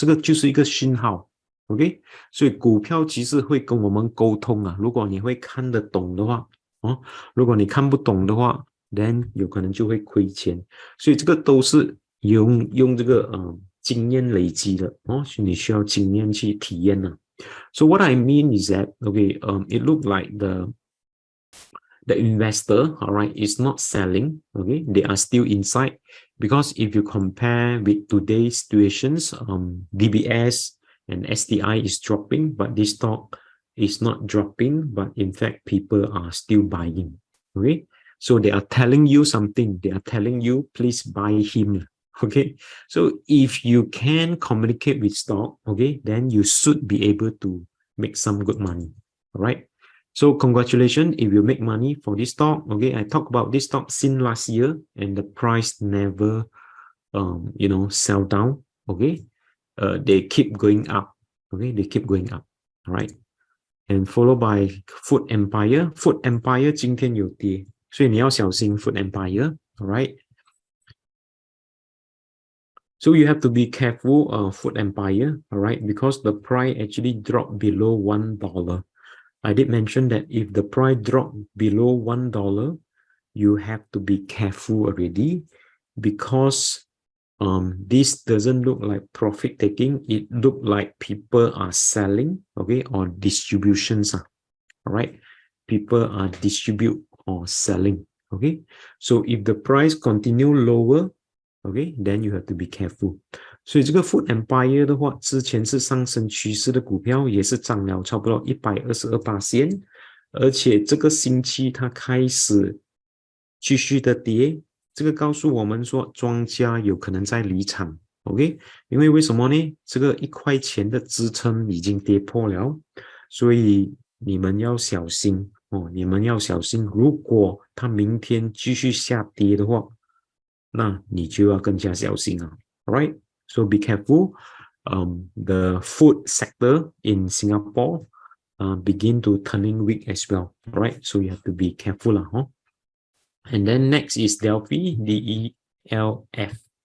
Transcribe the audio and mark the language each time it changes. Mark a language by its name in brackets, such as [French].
[Chinese] 这个就是一个讯号。OK， 所以股票其实会跟我们沟通啊。如果你会看得懂的话，哦，如果你看不懂的话， [English] then [Chinese] 有可能就会亏钱。所以这个都是用这个经验累积的哦，所以你需要经验去体验呢。 [English] So what I mean is that okay, it looked like the investor, all right, is not selling. Okay, they are still inside because if you compare with today's situations, DBS and STI is dropping, but this stock is not dropping, but in fact people are still buying. Okay, so they are telling you something. They are telling you please buy him. Okay, so if you can communicate with stock, okay, then you should be able to make some good money. All right. So congratulations if you make money for this stock. Okay, I talked about this stock since last year and the price never, sell down. Okay, they keep going up. Okay, they keep going up. All right, and followed by Food Empire. [Chinese] Food Empire 今天有跌，所以你要小心 Food Empire. [English] All right. So you have to be careful Food Empire. All right, because the price actually dropped below $1. I did mention that if the price drop below $1, you have to be careful already because this doesn't look like profit taking. It look like people are selling, okay, or distributions. All right, people are distribute or selling. Okay, so if the price continue lower, okay, then you have to be careful. [Chinese] 所以这个 Food Empire 的话，之前是上升趋势的股票，也是涨了差不多122%，而且这个星期它开始继续的跌，这个告诉我们说庄家有可能在离场 ，OK？ 因为为什么呢？这个1块钱的支撑已经跌破了，所以你们要小心哦，你们要小心，如果它明天继续下跌的话，那你就要更加小心了 ，Alright？ [English] So be careful. The food sector in Singapore begin to turning weak as well. Right, so you have to be careful lah, huh? And then next is Delfi, DELF.